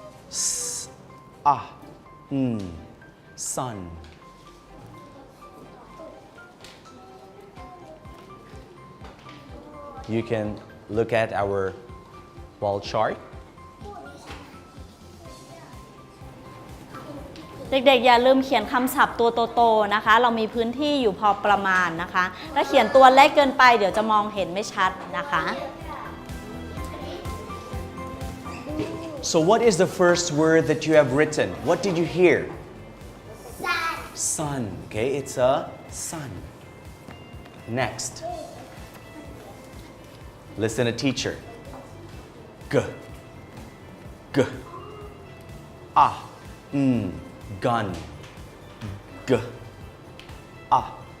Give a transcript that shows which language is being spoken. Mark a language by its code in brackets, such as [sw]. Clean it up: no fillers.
[en] S, sun. You can look at our wall chart. [th] เด็กๆอย่าลืมเขียนคำศัพท์ตัวโตๆนะคะเรามีพื้นที่อยู่พอประมาณนะคะถ้าเขียนตัวเล็กเกินไปเดี๋ยวจะมองเห็นไม่ชัดนะคะ [en] So what is the first word that you have written? What did you hear? Sun. Sun. Okay, it's a sun. Next. Listen to teacher. G. G. Ah. Gun. G. Ah.